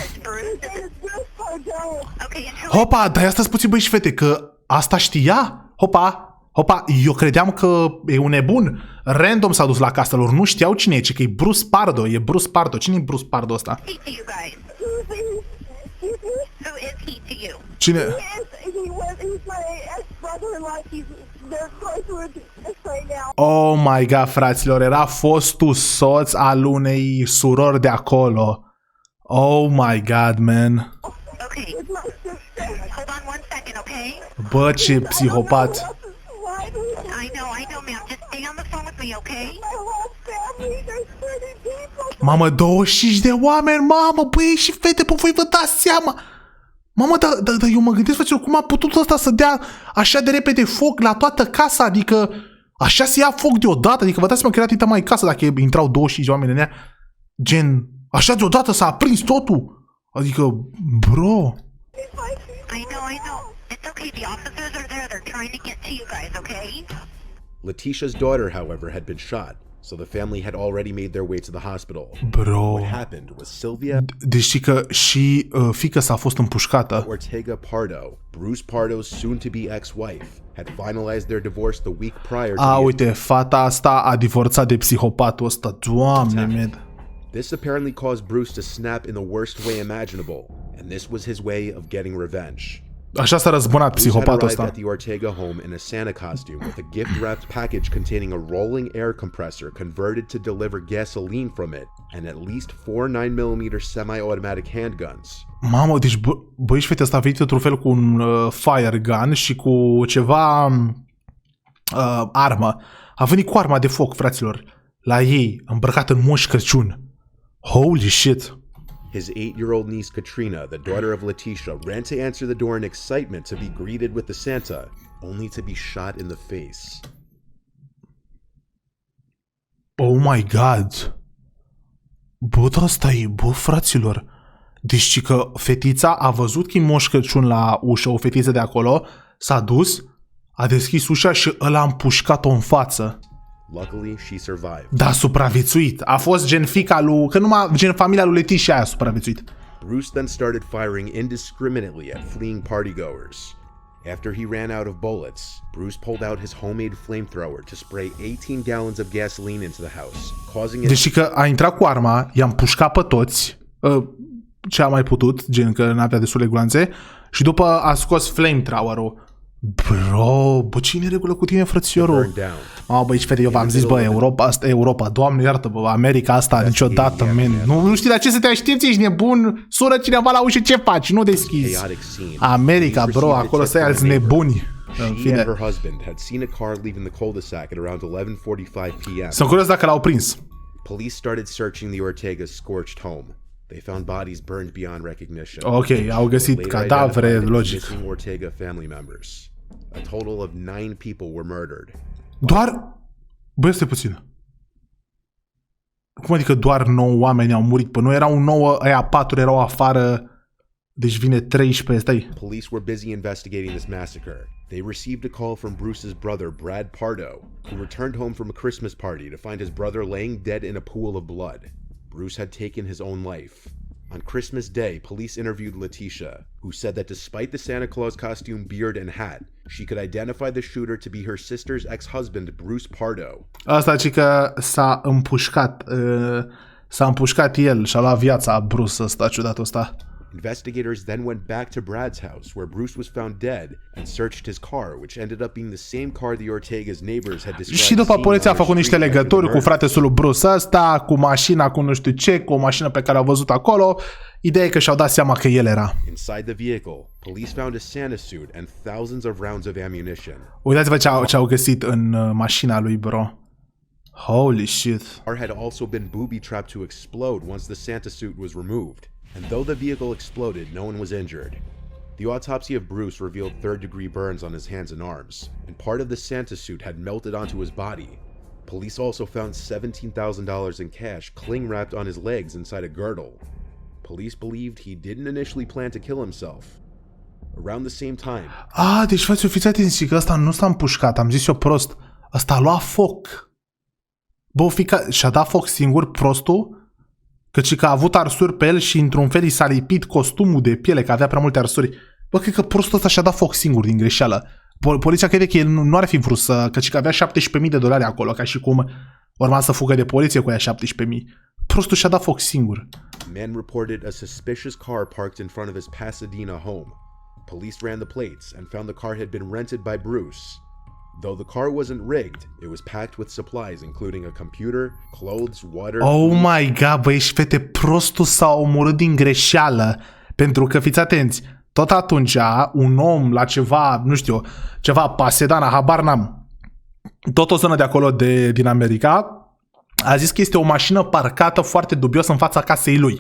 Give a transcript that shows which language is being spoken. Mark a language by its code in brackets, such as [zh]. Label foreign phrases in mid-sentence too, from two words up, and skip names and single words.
[ro] Hopa, dar asta puțin, băi și fete, că asta știa? Hopa, eu credeam că e un nebun. Random s-a dus la casa lor, nu știau cine e, ci că e Bruce Pardo, Cine e Bruce Pardo ăsta? Cine? [en] Oh my god, [ro] fraților, era fostul soț al unei surori de acolo. [en] Oh my god, man. [ro] Bă, ce psihopat. Mamă, 25 de oameni, mamă, băi și fete, pe voi vă dați seama. Mamă, dar eu mă gândesc, frăților, cum a putut ăsta să dea așa de repede foc la toată casa, adică așa se ia foc deodată, adică vă dați seama că era tita mai casă dacă intrau 25 de oameni în ea, gen, așa deodată s-a aprins totul, adică, bro. [en] I know. It's okay. The officers are there. They're trying to get to you guys, okay? Letitia's daughter, however, had been shot, so the family had already made their way to the hospital. Bro. What happened was Sylvia [ro] Deci știi că și fiica s-a fost împușcată. [en] Ortega Pardo, Bruce Pardo's soon-to-be ex-wife, had finalized their divorce the week prior to [ro] Uite, fata asta a divorțat de psihopatul ăsta. Doamne, med. [en] This apparently caused Bruce to snap in the worst way imaginable, and this was his way of getting revenge. [ro] Așa s-a răzbunat [en] Bruce had [ro] psihopatul [en] arrived [ro] ăsta. [en] at the Ortega home in a Santa costume with a gift-wrapped package containing a rolling air compressor converted to deliver gasoline from it, and at least 4 9mm semi-automatic handguns. [ro] Mamă, deci băi și fete, ăsta a venit într-un fel cu un [en] fire gun [ro] și cu ceva armă. A venit cu arma de foc, fraților, la ei, îmbrăcat în Moș Crăciun. [en] Holy shit! His 8-year-old niece Katrina, the daughter of Letitia, ran to answer the door in excitement to be greeted with the Santa, only to be shot in the face. Oh my god! [ro] Bă, da, stai, bă, fraților. Deci că fetița a văzut că e Moș Crăciun la ușă, o fetiță de acolo, s-a dus, a deschis ușa și ăla a împușcat-o în față. [en] Luckily, she survived. [ro] Da, a supraviețuit. A fost gen fica lui, că numai gen familia lui Letitia aia a supraviețuit. [en] Bruce then started firing indiscriminately at fleeing partygoers. After he ran out of bullets, Bruce pulled out his homemade flamethrower to spray 18 gallons of gasoline into the house, causing it... [ro] Deci că a intrat cu arma, i-a împușcat pe toți, ce a mai putut, gen că n-avea destule gloanțe, și după a scos flamethrower-ul. Bro, bă, ce-i neregulă cu tine, frățiorul? Mamă, băi, fete, eu v-am zis, bă, Europa asta, Europa, Doamne iartă, bă, America asta, niciodată, man. Nu știi la ce să te aștepți, ești nebun? Sună cineva la ușă, ce faci? Nu deschizi. America, bro, acolo stai alți nebuni. În fine. Sunt curios dacă l-au prins. [en] Police started searching the Ortega's scorched home. They found bodies burned beyond recognition. [ro] Ok, au găsit cadavre, logic. [en] Ortega family members. A total of 9 people were murdered. [ro] Doar... Băi, stai puțin. Cum adică doar 9 oameni au murit? Păi nu erau 9, aia 4 erau afară, deci vine 13, stai. [en] Police were busy investigating this massacre. They received a call from Bruce's brother, Brad Pardo, who returned home from a Christmas party to find his brother laying dead in a pool of blood. Bruce had taken his own life. On Christmas Day, police interviewed Letitia, who said that despite the Santa Claus costume, beard, and hat, she could identify the shooter to be her sister's ex-husband, Bruce Pardo. [ro] Asta ci că s-a împușcat el și a luat viața Bruce ăsta, ciudatul ăsta. [en] Investigators then went back to Brad's house, where Bruce was found dead, and searched his car, which ended up being the same car the Ortega's neighbors had described. [ro] Și după poliția a făcut niște legături cu fratesul lui Bruce ăsta, cu mașina, cu nu știu ce, cu o mașină pe care au văzut acolo. Ideea e că și-au dat seama că el era. [en] Inside the vehicle, police found a Santa suit and thousands of rounds of ammunition. [ro] Uitați-vă ce au găsit în mașina lui, bro. [en] Holy shit. The car had also been booby-trapped to explode once the Santa suit was removed. And though the vehicle exploded, no one was injured. The autopsy of Bruce revealed third-degree burns on his hands and arms, and part of the Santa suit had melted onto his body. Police also found $17,000 in cash cling-wrapped on his legs inside a girdle. Police believed he didn't initially plan to kill himself. Around the same time... [ro] Deci fiți atenți că ăsta nu s-a împușcat, am zis eu prost. Ăsta a luat foc. Bă, fica, și-a dat foc singur, prostul? Căci că a avut arsuri pe el și într-un fel i s-a lipit costumul de piele, că avea prea multe arsuri. Bă, cred că prostul ăsta și-a dat foc singur din greșeală. Poliția crede că el nu ar fi vrut să... Căci că avea $17.000 acolo, ca și cum urma să fugă de poliție cu aia 17.000. Prostul și-a dat foc singur. [en] Man reported a suspicious car parked in front of his Pasadena home. Police ran the plates and found the car had been rented by Bruce. Though the car wasn't rigged, it was packed with supplies, including a computer, clothes, water... Oh my god, [ro] băi, și fete, prostul s-a omorât din greșeală. Pentru că, fiți atenți, tot atunci un om la ceva, nu știu, ceva Pasadena, habar n-am, tot o zonă de acolo din America, a zis că este o mașină parcată foarte dubios în fața casei lui.